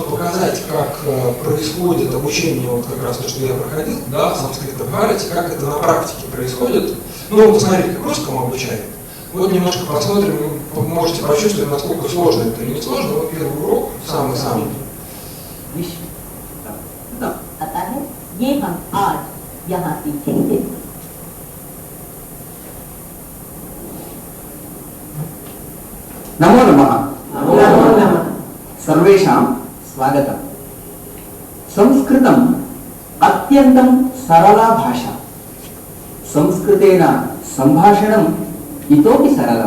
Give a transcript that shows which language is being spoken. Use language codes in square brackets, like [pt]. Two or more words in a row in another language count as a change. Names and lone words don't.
[ru] показать, как происходит обучение, вот как раз то, что я проходил, да, в Санскрита Бхарати, как это на практике происходит. Ну, посмотрите, как русскому обучают. Вот немножко посмотрим, вы можете почувствовать, насколько сложно это или не сложно. Вот первый урок, самый-самый. [hi] आता है ये हम आज यहाँ सीखेंगे। [sa] नमो नमः। सर्वेषां स्वागतम्। संस्कृतम् अत्यन्तं सरला भाषा। संस्कृतेन सम्भाषणम् इतोपि सरलम्।